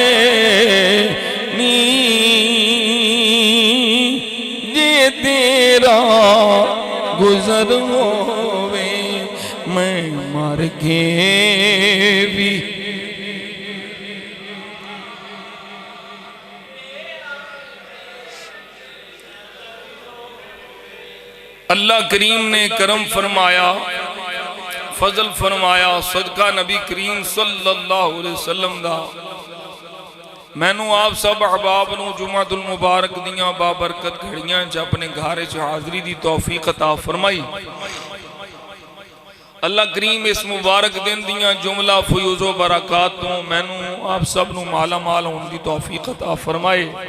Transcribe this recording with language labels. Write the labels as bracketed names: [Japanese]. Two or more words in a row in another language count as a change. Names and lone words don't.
[Punjabi] نی جے تیرا گزر ہووے، میں مر کے بھی اللہ کریم نے کرم فرمایا، فضل فرمایا، صدقہ نبی کریم [Arabic] صلى الله عليه وسلم [Punjabi] دا مینوں آپ سب احباب نوں جمعۃ المبارک دیاں بابرکت گھڑیاں چ اپنے گھر چ حاضری دی توفیق عطا فرمائی. اللہ کریم اس مبارک دن دیاں جملہ فیوض و برکات توں مینوں آپ سب نوں مالا مال ہونے کی توفیق عطا فرمائے.